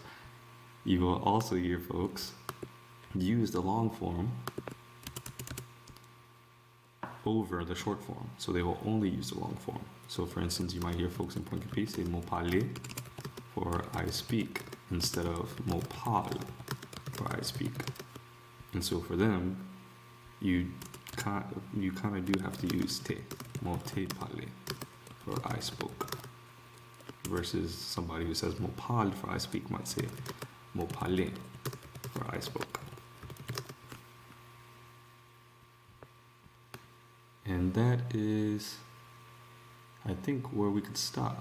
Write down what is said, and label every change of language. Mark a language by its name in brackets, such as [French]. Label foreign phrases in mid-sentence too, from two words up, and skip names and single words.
[English] You will also hear folks use the long form over the short form. So they will only use the long form. So for instance, you might hear folks in Point Capi say [Louisiana Creole] mo parler [English] for I speak instead of [Louisiana Creole] mo parle [English] for I speak. And so for them, you kind of do have to use te, [Louisiana Creole] mo te parler [English] for I spoke. Versus somebody who says [Louisiana Creole] mo parle [English] for I speak might say [Louisiana Creole] mo parler [English] for I spoke. And that is, I think, where we could stop.